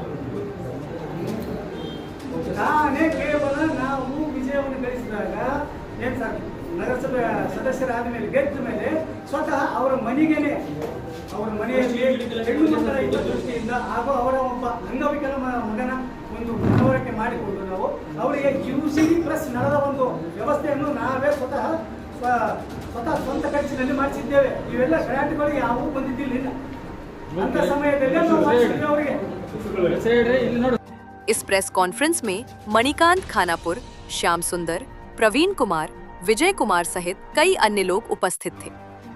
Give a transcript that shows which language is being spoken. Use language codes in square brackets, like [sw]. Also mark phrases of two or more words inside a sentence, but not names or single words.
[kn] ನಾನೇ ಕೇವಲ ನಾವು ವಿಜಯವನ್ನು ಗಳಿಸಿದಾಗ ಏನ್ ಸರ್, ನಗರಸಭೆ ಸದಸ್ಯರಾದ ಮೇಲೆ ಗೆದ್ದ ಮೇಲೆ ಸ್ವತಃ ಅವರ ಮನೆಯಲ್ಲಿ ಹೆಣ್ಣು ಮಕ್ಕಳ ಹಿತದೃಷ್ಟಿಯಿಂದ ಹಾಗೂ ಅವರ ಒಬ್ಬ ಅಂಗವಿಕಲ ಮಗನ ಒಂದು ಮನವರಿಕೆ ಮಾಡಿಕೊಂಡು ನಾವು ಅವರಿಗೆ UCD ಪ್ಲಸ್ ನಳದ ಒಂದು ವ್ಯವಸ್ಥೆಯನ್ನು ನಾವೇ ಸ್ವತಃ ಸ್ವಂತ ಖರ್ಚಿನಲ್ಲಿ ಮಾಡಿಸಿದ್ದೇವೆ. ಇವೆಲ್ಲ ಗ್ರಾಂಟ್ಗಳು ಯಾವುವು ಬಂದಿದ್ದಿಲ್ಲ. ಅಂತ ಸಮಯದಲ್ಲಿ ನಾವು ಮಾಡಿಸಿದ್ದೇವೆ ಅವರಿಗೆ. [hi] इस प्रेस कॉन्फ्रेंस में मणिकांत खानापुर, श्याम सुंदर, प्रवीण कुमार, विजय कुमार सहित कई अन्य लोग उपस्थित थे।